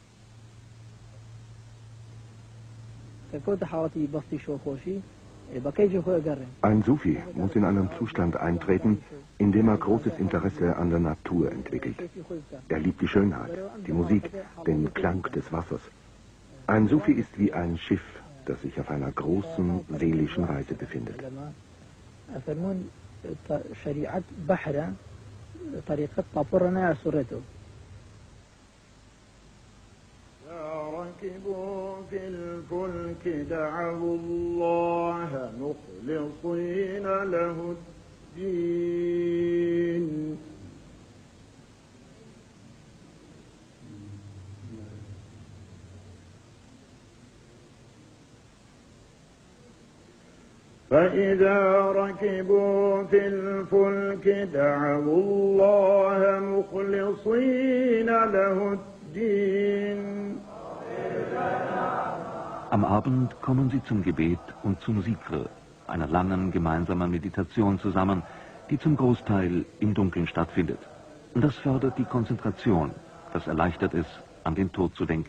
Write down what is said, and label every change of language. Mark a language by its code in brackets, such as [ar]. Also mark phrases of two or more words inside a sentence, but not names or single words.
[de] Ein Sufi muss in einen Zustand eintreten, in dem er großes Interesse an der Natur entwickelt. Er liebt die Schönheit, die Musik, den Klang des Wassers. Ein Sufi ist wie ein Schiff, das sich auf einer großen seelischen Reise befindet. [ar] ركبوا في الفلك دعوا الله مخلصين له الدين فإذا ركبوا في الفلك دعوا الله مخلصين له الدين. [de] Am Abend kommen sie zum Gebet und zum Sikr, einer langen gemeinsamen Meditation zusammen, die zum Großteil im Dunkeln stattfindet. Das fördert die Konzentration, das erleichtert es, an den Tod zu denken.